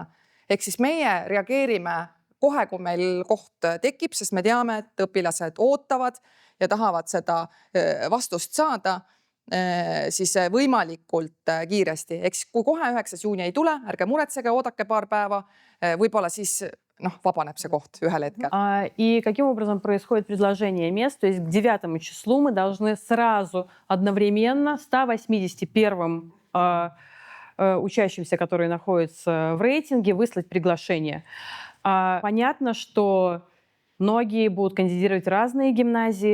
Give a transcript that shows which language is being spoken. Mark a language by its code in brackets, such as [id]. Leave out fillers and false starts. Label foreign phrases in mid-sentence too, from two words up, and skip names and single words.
[et] Ehk siis meie reageerime kohe, kui meil koht tekib, sest me teame, et õpilased ootavad ja tahavad seda vastust saada siis võimalikult kiiresti. Eks kui kohe 9. juuni ei tule, ärge muretsege, oodake paar päeva, võib-olla siis vabaneb see koht ühel hetkel. [ru] И каким образом происходит предложение мест? То есть к 9 числу мы должны сразу одновременно 181 учащимся, которые находятся в рейтинге, выслать приглашение. Понятно, что многие будут кандидировать в разные гимназии.